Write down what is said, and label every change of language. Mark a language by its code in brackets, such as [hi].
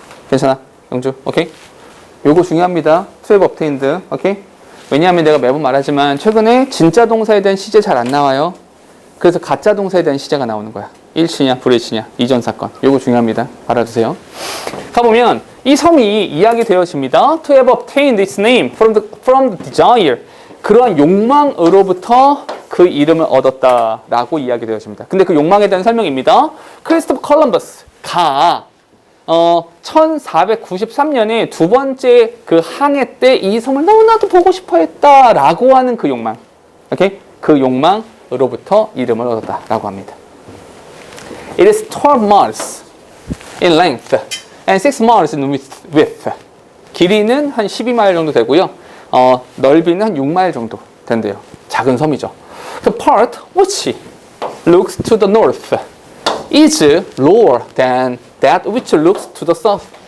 [ko] 괜찮아? 영주? 오케이? 요거 중요합니다. [en] to have obtained. [ko] 오케이? 왜냐하면 내가 매번 말하지만 최근에 진짜 동사에 대한 시제 잘 안 나와요. 그래서 가짜 동사에 대한 시제가 나오는 거야. 일치냐 불일치냐 이전 사건. 요거 중요합니다. 알아두세요. 가보면 이 섬이 이야기되어집니다. [en] To have obtained its name from the desire. [ko] 그러한 욕망으로부터 그 이름을 얻었다라고 이야기되어집니다. 근데 그 욕망에 대한 설명입니다. 크리스토퍼 콜럼버스가 1493년에 두 번째 그 항해 때 이 섬을 너무나도 보고 싶어 했다라고 하는 그 욕망. 오케이? 그 욕망으로부터 이름을 얻었다라고 합니다. [en] It is 12 miles in length and 6 miles in width. [ko] 길이는 한 12마일 정도 되고요. 넓이는 한 6마일 정도 된대요. 작은 섬이죠. [en] The part which looks to the north is lower than that which looks to the south.